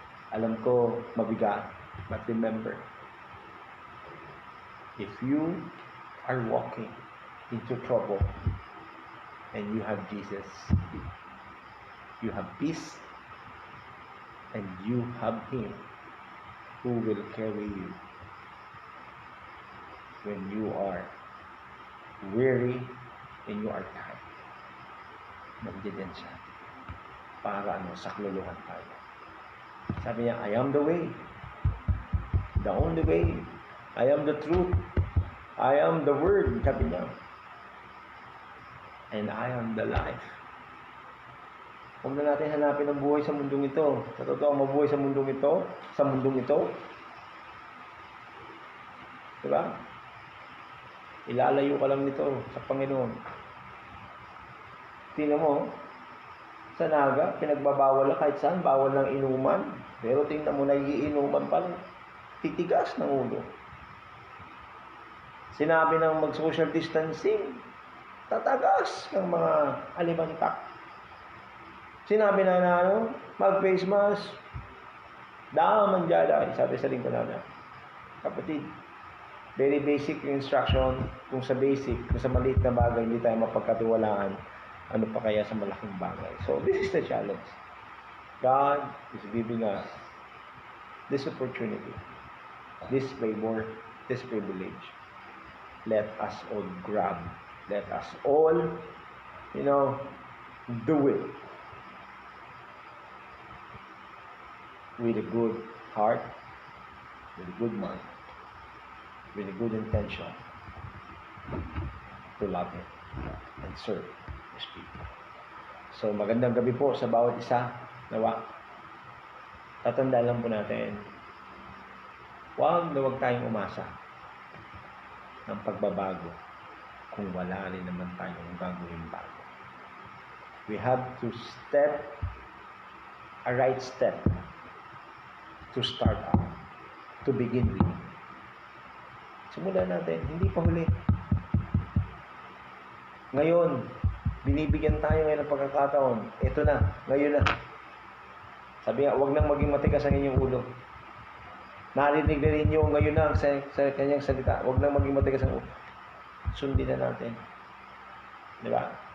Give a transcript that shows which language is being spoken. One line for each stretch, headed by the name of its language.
Filipino: Alam ko mabigat.
English: But remember, if you are walking into trouble and you have Jesus, you have peace, and you have Him who will carry you when you are weary and you are tired.
Filipino: Nandiyan siya para sakluluhan tayo. Sabi niya,
English: I am the way, the only way. I am the truth. I am the word,
Filipino: sabi niya.
English: And I am the life.
Filipino: Huwag na natin hanapin ang buhay sa mundong ito. Sa totoo, mabuhay sa mundong ito, diba? Ilalayo ka lang nito sa Panginoon. Tingnan mo, sa Naga, pinagbabawal na kahit saan, bawal ng inuman. Pero tingnan mo, nagiinuman pa lang. Titigas ng ulo. Sinabi ng mag-social distancing, tatagas ng mga alimantak. Sinabi na mag-face mask, daman dyan, sabi sa lingkod na. Kapatid, very basic yung instruction. Kung sa maliit na bagay, hindi tayo mapagkatiwalaan, ano pa kaya sa malaking bagay.
English: So, this is the challenge. God is giving us this opportunity, this favor, this privilege. Let us all grab. Let us all, do it with a good heart, with a good mind, with a good intention to love Him and serve His people.
Filipino: So, magandang gabi po sa bawat isa. Nawa, tatandaan lang po natin, huwag tayong umasa ng pagbabago kung wala rin naman tayong gagawin bago.
English: We have to step a right step to start out, to begin with.
Filipino: Simulan natin, hindi pa huli. Ngayon, binibigyan tayo ngayon ng pagkakataon. Ito na, ngayon na. Sabi nga, huwag nang maging matigas ang inyong ulo. Narinig na rin nyo ngayon na sa kanyang salita. Huwag nang maging matigas ang ulo. Sundin na natin. Diba?